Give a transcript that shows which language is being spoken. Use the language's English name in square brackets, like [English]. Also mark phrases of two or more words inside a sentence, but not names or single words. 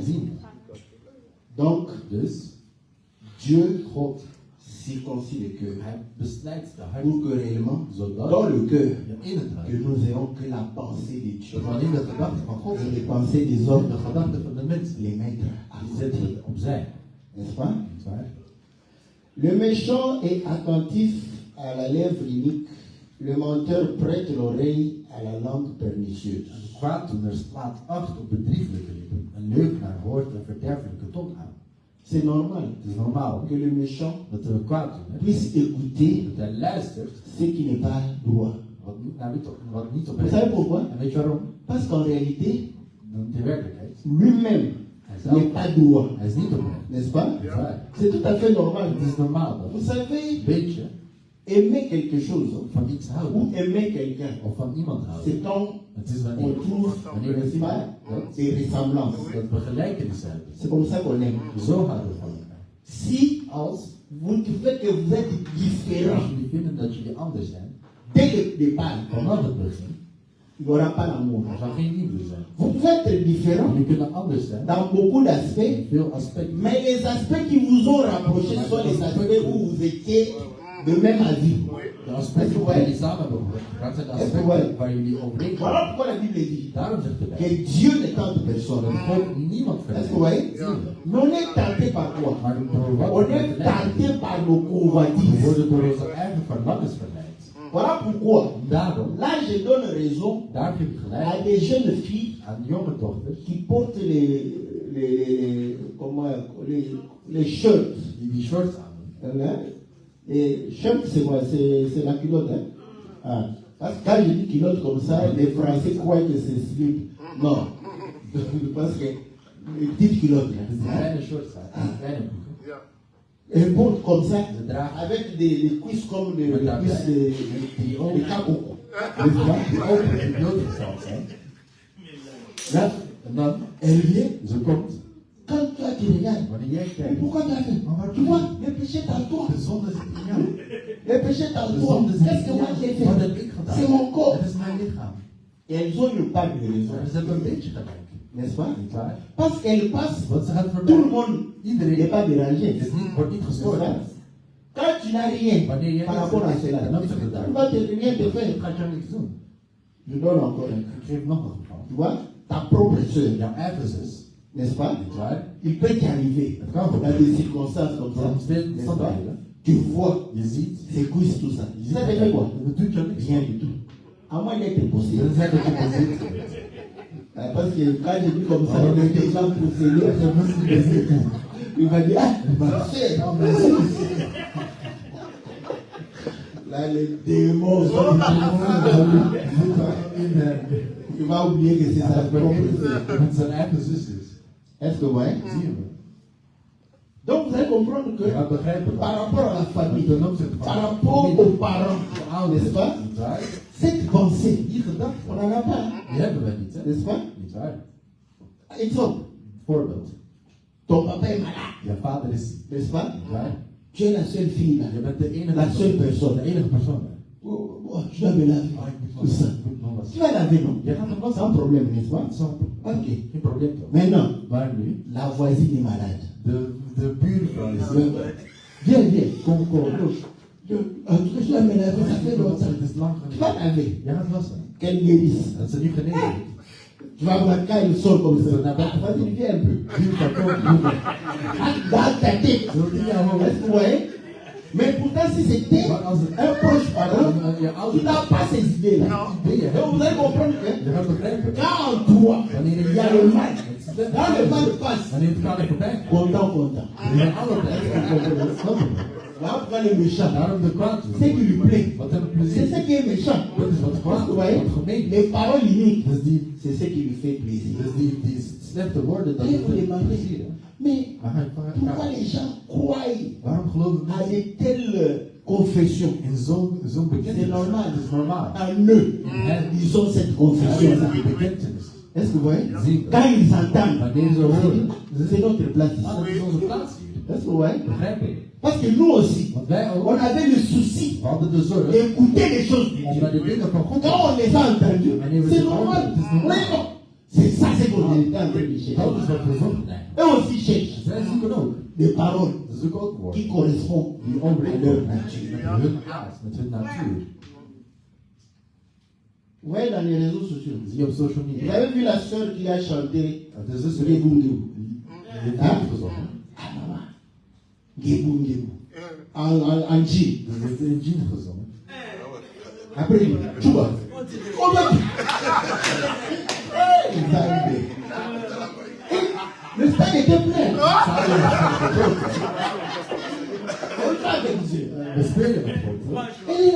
[French] Donc, Dieu circoncit le cœur pour que réellement, dans le cœur, que nous ayons que la pensée de Dieu et les pensées des hommes, les mettre à côté. N'est-ce pas? Le méchant est attentif à la lèvre unique. Le menteur prête l'oreille à la langue pernicieuse. [Dutch] Een kwaaddoener slaat acht op bedrieglijke lippen. Een leugenaar hoort een verderfelijke tong aan. [French] C'est normal [Dutch] Het is normaal [French] que le méchant [Dutch] dat er een kwaaddoener [French] puisse écouter [Dutch] dat hij luistert [French] ce qui n'est pas droit. [Dutch] wat niet op [French] Vous savez pourquoi? [Dutch] En weet je waarom? [French] Parce qu'en réalité, [Dutch] De werkelijkheid. [French] lui-même [Dutch] Hij [French] n'est pas droit. [Dutch] is niet oprecht. [French] N'est-ce pas? [Dutch] Dat is waar. [French] C'est tout à fait normal. [Dutch] Het is normaal [French] Vous [Dutch] dat [French] savez, [Dutch] weet je [French] aimer quelque chose [Dutch] van iets [French] ou [Dutch] houden [French] aimer quelqu'un, [Dutch] of van iemand houden. [French] c'est quand [Dutch] Het is [French] on [Dutch] wanneer [French] trouve, n'est-ce pas, des ressemblances. [Dutch] dat we gelijkenissen hebben. [French] C'est comme ça qu'on aime. [Dutch] Zo houden we van elkaar. [French] Si [Dutch] Als [French] vous trouvez que vous êtes différent [Dutch] jullie vinden dat jullie anders zijn, [French] dès le départ, [Dutch] vanaf het begin, [French] il n'y aura pas d'amour. [Dutch] er zal geen liefde zijn. [French] Vous pouvez être différent [Dutch] Jullie kunnen anders zijn [French] dans beaucoup [Dutch] in [French] d'aspects, [Dutch] veel aspecten. [French] mais les aspects qui vous ont rapproché sont les aspects où vous étiez de même avis. [Dutch] De aspecten waar jullie samen hebben gebracht zijn de aspecten waar jullie overeen [French] Voilà [Dutch] komen. [French] pourquoi la Bible dit [Dutch] Daarom zegt de [French] que [Dutch] Bijbel [French] Dieu n'est tente personne. [Dutch] dat God niemand [French] Est-ce que vous voyez? [Dutch] verleidt. [French] Mais on est tenté par quoi? [Dutch] Maar door wat [French] On [Dutch] we [French] est [Dutch] verleid [French] tenté par nos [Dutch] we [French] convoitises. [Dutch] worden door onze eigen verlangens verleid. [French] Voilà pourquoi. [Dutch] Daarom, [French] Là, je donne raison [Dutch] daar geef ik [French] à [Dutch] gelijk [French] des jeunes filles [Dutch] aan jonge dochters [French] qui portent les shirts. [Dutch] die shorts aan [French] Hein? Et shirt, c'est quoi? C'est la culotte. Hein? Ah. Parce que quand je dis culotte comme ça, les Français croient que c'est slip. Non. Parce que les petites culottes. [Dutch] doen. Dus die kleine shorts aan, die kleine broeken. [French] Elles portent comme ça, [Dutch] Ze dragen [French] avec des cuisses comme des cuisses de caboclo. [Dutch] die open blootgesteld zijn. [French] Là, [Dutch] En dan, [French] elle vient. [Dutch] ze komt, [French] Quand toi tu regardes, [Dutch] wanneer jij [French] mais [Dutch] kijkt, [French] pourquoi tu as fait? Tu vois, le péché est en toi. [Dutch] de zonde zit in jou. [French] Le péché est en [Dutch] De [French] toi. [Dutch] zonde zit [French] Qu'est-ce que [Dutch] in [French] moi j'ai [Dutch] jou. Wat [French] fait? [Dutch] heb ik gedaan? [French] C'est mon corps. [Dutch] Het is mijn lichaam. [French] Et elles ont une part de raison, [Dutch] Ze hebben een beetje gelijk. [French] n'est-ce pas? [Dutch] Niet waar? [French] Parce qu'elles passent, [Dutch] Want ze gaat [French] tout le [Dutch] voorbij. [French] monde n'est [Dutch] Iedereen [French] pas dérangé. [Dutch] wordt niet [French] N'est-ce [Dutch] gestoord. [French] pas? Quand tu n'as rien [Dutch] Wanneer jij [French] par [Dutch] niks [French] rapport à [Dutch] hebt, [French] cela, [Dutch] ten opzichte [French] tu [Dutch] daarvan, [French] vas te rien te [Dutch] dan [French] faire. [Dutch] gaat jou niks doen. [French] Je donne encore un. [Dutch] Ik geef nog een geval. [French] Tu vois, ta propre soeur, [Dutch] Jouw eigen zus, [French] n'est-ce pas? [Dutch] niet waar? [French] Il peut t'arriver [Dutch] Het kan [French] dans [Dutch] gebeuren. [French] des circonstances comme [Dutch] Voor [French] ça, [Dutch] omstandigheden. [French] n'est-ce pas? Tu vois [Dutch] Je ziet, [French] ses cuisses, tout ça. Ça te fait quoi? [Dutch] dat doet jou niks. [French] Rien du tout. À moins d'être possédé. [Dutch] Dat is dat je bezit geweest. [French] Parce que quand je dis comme ça, il est déjà possédé. Il va dire, ah, ma soeur. Là, les démons sont il va oublier que c'est sa propre soeur. [Dutch] Met zijn eigen zusjes. [French] Est-ce que vous voyez? [Dutch] Zie je me? [French] Donc vous allez comprendre que [Dutch] Je gaat begrijpen [French] par [Dutch] dat. [French] rapport à la famille, [Dutch] Ten opzichte van [French] par rapport aux parents, [Dutch] ouders, [French] n'est-ce pas? [Dutch] niet waar? [French] Cette pensée, [Dutch] Die gedachte, [French] on n'en a pas, [Dutch] die hebben we niet, hè? [French] n'est-ce pas? [Dutch] Niet waar? [French] Exemple, [Dutch] Voorbeeld. [French] ton papa est malade, [Dutch] Je vader is, [French] n'est-ce pas? [Dutch] niet waar? [French] Tu es la seule fille là. [Dutch] Je bent de enige [French] La seule personne. [Dutch] De enige persoon. hè? [French] Oh, oh, je dois me laver. Tout ça. [Dutch] Nog [French] Tu [Dutch] wat. [French] vas laver, non? [Dutch] Je gaat hem [French] Sans [Dutch] wassen. [French] problème, n'est-ce pas? Ok. [Dutch] Geen probleem toch? [French] Maintenant, [Dutch] Maar nu, [French] la voisine est malade. [Dutch] de buurvrouw is [French] Viens, viens. [Dutch] kom. [French] En tout cas, je dois me laver, ça fait longtemps. [Dutch] Het is lang [French] Tu vas [Dutch] geleden. [French] laver. [Dutch] Je gaat wassen. [French] Qu'elle guérisse. [Dutch] Dat ze nu genezen is. [French] Tu vas voir quand elle sort comme ça. Vas-y, viens un peu. [Dutch] Buurvrouw komt, buurvrouw. [French] Dans ta tête. [Dutch] Zo in jouw hoofd. [French] Est-ce que vous voyez? Mais pourtant, si c'était [Dutch] Maar als het [French] un proche parent, [Dutch] je [French] tu [Dutch] ouders [French] n'as pas ces idées-là. [Dutch] ideeën [French] Donc vous allez comprendre que [Dutch] je gaat begrijpen. [French] quand en toi, [Dutch] Wanneer [French] il y a le mal, [Dutch] het [French] quand le mal passe, [Dutch] wanneer het kwaad er voorbij gaat. [French] content, content. [Dutch] Je bent alle tijd. [French] Là, on prend le méchant. [Dutch] Daarom de kwaad doen. [French] C'est qui lui plaît. [Dutch] Wat heb ik [French] C'est [Dutch] plezier? [French] ce qui est méchant. [Dutch] Dat is wat [French] Vous [Dutch] kwaad. [French] voyez? [Dutch] Wat gemeen. [French] Les paroles uniques, [Dutch] Dus [French] c'est ce qui lui fait plaisir. [Dutch] die slechte woorden, dat [French] Et [Dutch] is [French] vous [Dutch] het [French] demandez, [Dutch] plezier. hè? [French] mais [Dutch] Maar hij [French] pourquoi [Dutch] vraagt, [French] les gens croient [Dutch] waarom geloven [French] à [Dutch] mensen [French] de telles confessions? [Dutch] in zo'n bekentenis? [French] C'est normal. [Dutch] Het is normaal. [French] En eux, ils ont cette confession. [Dutch] Die bekentenis. [French] Est-ce que vous voyez? [Dutch] Zie. [French] Quand ils entendent, [Dutch] Wanneer ze horen. [French] c'est notre place ici. [Dutch] Ah, dat is onze plaats hier. [French] Est-ce que vous voyez? [Dutch] Begrijp je? [French] Parce que nous aussi, [Dutch] Want wij [French] on [Dutch] ook, [French] avait le souci [Dutch] we hadden de zorg [French] d'écouter les choses de [Dutch] om [French] Dieu. [Dutch] naar de dingen van God te [French] Quand on les a entendus, c'est normal. [Dutch] Het is normaal. [French] Oui, non. C'est ça, c'est qu'on est en train de chercher. [Dutch] Dat is wat we zoeken eigenlijk. [French] Eux aussi cherchent [Dutch] Zij zoeken ook. [French] des paroles [Dutch] Ze zoeken ook woorden. [French] qui correspondent [Dutch] Die [French] à leur [Dutch] overeenkomen [French] nature. [Dutch] met hun aard, met hun natuur. [French] Vous voyez dans les réseaux sociaux. [Dutch] Zie je op social [French] Vous [Dutch] media. [French] avez vu la sœur qui a chanté [Dutch] Het is dus Gebou een Gebou. die heeft gezongen. [French] Ah, maman. Gebou Gebou. en G. [Dutch] Dus heeft hij in jean gezongen. [French] Après, tu vois. On va dire. Il va arriver. Le stade était plein. On va dire. [Dutch] We spelen met God. [French] Et il est là.